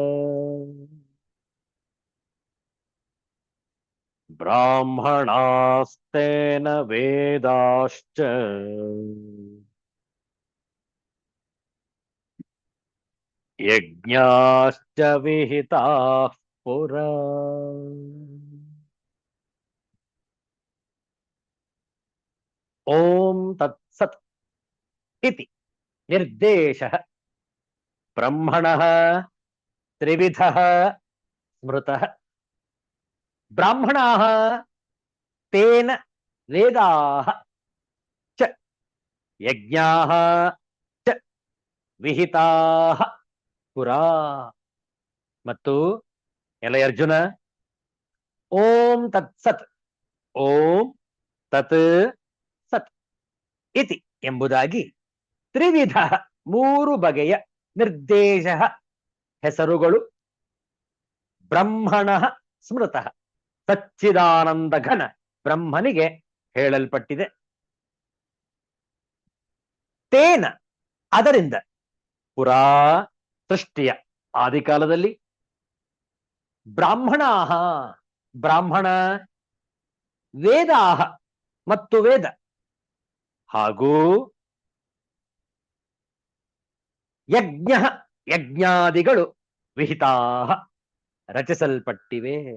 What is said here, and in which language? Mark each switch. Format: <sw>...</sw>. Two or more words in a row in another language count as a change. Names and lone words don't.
<sa>ಬ್ರಾಹ್ಮಣಾಸ್ತೇನ ವೇದಾಶ್ಚ ಯಜ್ಞಾಶ್ಚ ವಿಹಿತಾಃ ಪುರಾ. ಓಂ ತತ್ಸತ್ ಇತಿ ನಿರ್ದೇಶಃ ಬ್ರಹ್ಮಣಃ ತ್ರಿವಿಧಃ ಸ್ಮೃತಃ. ಬ್ರಾಹ್ಮಣಾಃ ತೇನ ವೇದಾಃ ಚ ಯಜ್ಞಾಃ ಚ ವಿಹಿತಾಃ ಪುರಾ.</sa> <kn>ಮತ್ತು ಎಲೆ ಅರ್ಜುನ,</kn> <sa>ಓಂ ತತ್ಸತ್, ಓಂ ತತ್ ಸತ್ ಇತಿ</sa> <kn>ಎಂಬುದಾಗಿ ತ್ರಿವಿಧ ಮೂರು ಬಗೆಯ ನಿರ್ದೇಶ ಹೆಸರುಗಳು</kn> <sa>ಬ್ರಹ್ಮಣ ಸ್ಮೃತಃ</sa> <kn>ಸಚ್ಚಿದಾನಂದ ಘನ ಬ್ರಹ್ಮನಿಗೆ ಹೇಳಲ್ಪಟ್ಟಿದೆ. ತೇನ ಅದರಿಂದ ಪುರಾ ಸೃಷ್ಟಿಯ ಆದಿಕಾಲದಲ್ಲಿ ಬ್ರಾಹ್ಮಣಾಹ ಬ್ರಾಹ್ಮಣ ವೇದಾಹ ಮತ್ತು ವೇದ ಹಾಗೂ ಯಜ್ಞ ಯಜ್ಞಾದಿಗಳು ವಿಹಿತಾಹ ರಚಿಸಲ್ಪಟ್ಟಿವೆ.</kn>